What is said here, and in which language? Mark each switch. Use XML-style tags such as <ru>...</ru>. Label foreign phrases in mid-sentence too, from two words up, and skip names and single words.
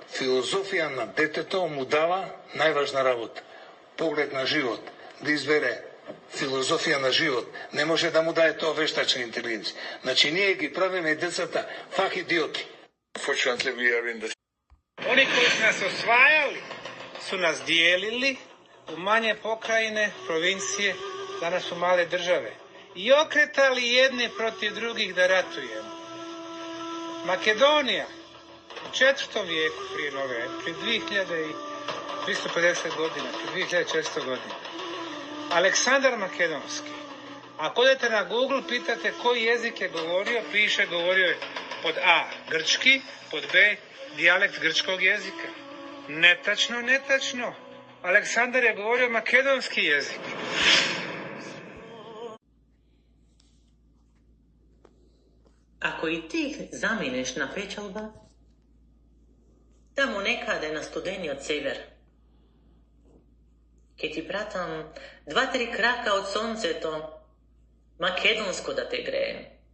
<mk>Филозофија на детето му дава најважна работа. Поглед на живот. Да избере филозофија на живот. Не може да му даде тоа вештачна интелигенција. Значи ние ги правиме децата фак идиоти. Они кои</mk> <sr>su nas osvajali su nas dijelili u manje pokrajine, provincije, danas su male države. I okretali jedne protiv drugih da ratujemo. Makedonija u 4. vijeku prije nove, prije 2350 godina, prije 2400 godina. Aleksandar Makedonski. Ako odete na Google, pitate koji jezik je govorio, piše govorio je pod A grčki, pod B dijalekt grčkog jezika. Netačno, netačno. Aleksandar je govorio makedonski jezik.</sr> <mk>Ако и ти заменеш на печалба, таму некаде на студениот север, ке ти пратам 2-3 крака од сонцето, македонско да те грее.</mk>